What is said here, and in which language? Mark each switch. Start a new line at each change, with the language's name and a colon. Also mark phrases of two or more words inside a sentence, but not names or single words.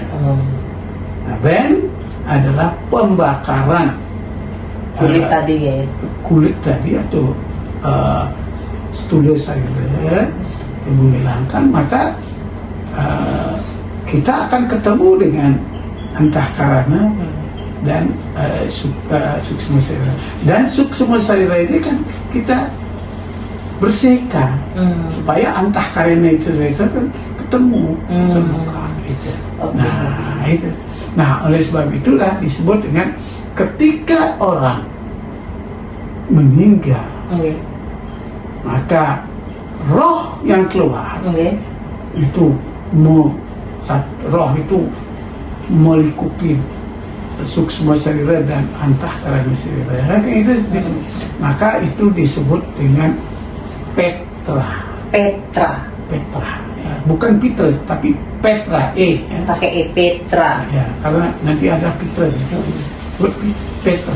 Indonesian: Ngaben adalah pembakaran kulit tadi ya. Kulit tadi atau stula sarira yang menghilangkan, maka kita akan ketemu dengan antahkarana dan suksma sarira. Dan suksma sarira ini kan kita bersihkan supaya antahkarana itu kan ketemu, terbuka gitu. Nah, itu. Nah, oleh sebab itulah disebut dengan ketika orang meninggal, maka roh yang keluar itu roh itu melingkupi suksma sarira dan antahkarana sarira. Maka itu disebut dengan Petra. Ya. Bukan Petra, tapi Petra, ya. Pakai Petra. Ya, karena nanti ada Petra disebut Petra.